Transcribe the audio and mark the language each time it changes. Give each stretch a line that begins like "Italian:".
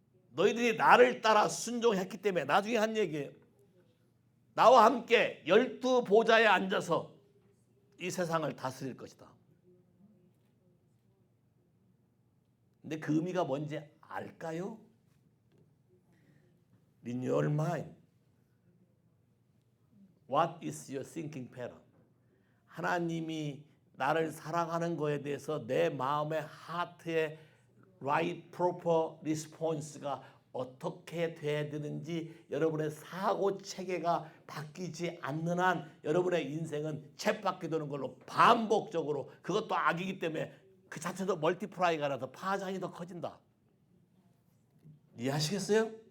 Korean: 너희들이 나를 따라 순종했기 때문에 나중에 한 얘기예요. 나와 함께 12보좌에 앉아서 이 세상을 다스릴 것이다. 근데 그 의미가 뭔지 알까요?
English: In your mind, what is your thinking pattern?
Korean: 하나님이 나를 사랑하는 거에 대해서 내 마음의 하트의
English: right, proper response
Korean: 가 어떻게 돼야 되는지 여러분의 사고 체계가 바뀌지 않는 한 여러분의 인생은 쳇바퀴 도는 걸로 반복적으로 그것도 악이기 때문에 그 자체도 멀티플라이가 나서 파장이 더 커진다. 이해하시겠어요?